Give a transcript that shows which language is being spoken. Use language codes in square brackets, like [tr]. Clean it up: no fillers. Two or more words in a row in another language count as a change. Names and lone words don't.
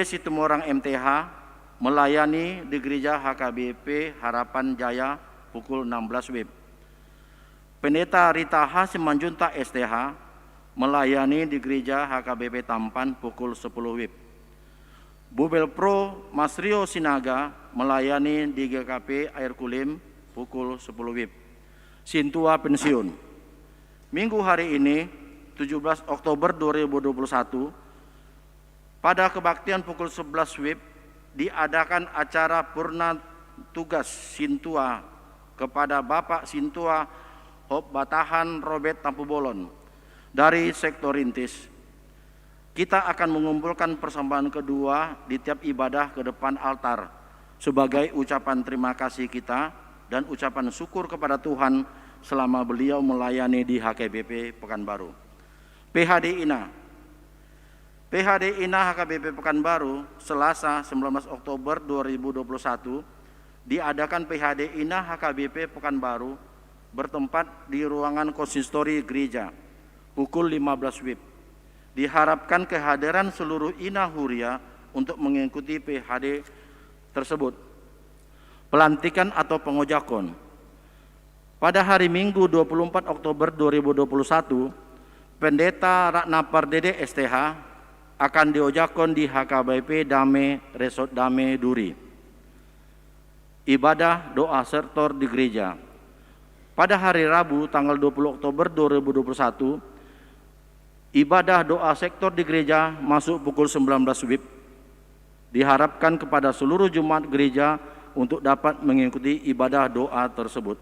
[id] Situmorang MTH melayani di Gereja HKBP Harapan Jaya pukul 16 WIB. Pendeta Rita H. Simanjuntak STH melayani di Gereja HKBP Tampan pukul 10 WIB. Bubel Pro Mas Rio Sinaga melayani di GKP Air Kulim pukul 10 WIB. Sintua pensiun. Minggu hari ini, 17 Oktober 2021, pada kebaktian pukul 11 WIB, diadakan acara purna tugas Sintua kepada Bapak Sintua Hop Batahan Robert Tampubolon dari Sektor Rintis. Kita akan mengumpulkan persembahan kedua di tiap ibadah ke depan altar sebagai ucapan terima kasih kita dan ucapan syukur kepada Tuhan selama beliau melayani di HKBP Pekanbaru. PHD INA. PHD INA HKBP Pekanbaru Selasa 19 Oktober 2021 diadakan PHD INA HKBP Pekanbaru bertempat di ruangan konsistori gereja pukul 15 WIB. Diharapkan kehadiran seluruh INA Huria untuk mengikuti PHD tersebut. Pelantikan atau pengojakon. Pada hari Minggu 24 Oktober 2021, Pendeta Ratna Pardede STH akan diojakon di HKBP Dame Resort Dame Duri. Ibadah doa sertor di gereja. Pada hari Rabu tanggal 20 Oktober 2021, ibadah doa sektor di gereja masuk pukul 19 WIB. Diharapkan kepada seluruh jemaat gereja untuk dapat mengikuti ibadah doa tersebut.